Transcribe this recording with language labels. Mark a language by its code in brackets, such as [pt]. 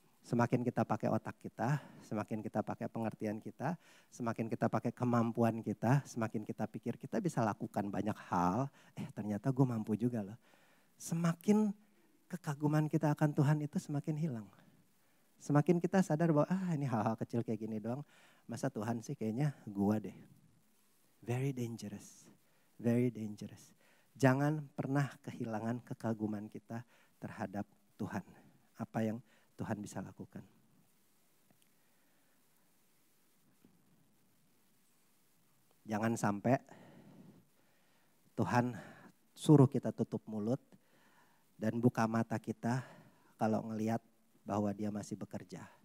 [id] Semakin kita pakai otak kita, semakin kita pakai pengertian kita, semakin kita pakai kemampuan kita, semakin kita pikir kita bisa lakukan banyak hal, ternyata gue mampu juga loh. Semakin kekaguman kita akan Tuhan itu semakin hilang. Semakin kita sadar bahwa ini hal-hal kecil kayak gini doang, masa Tuhan sih kayaknya gue deh. [en] Very dangerous, very dangerous. [id] Jangan pernah kehilangan kekaguman kita terhadap Tuhan. Apa yang Tuhan bisa lakukan. Jangan sampai Tuhan suruh kita tutup mulut dan buka mata kita kalau ngelihat bahwa dia masih bekerja.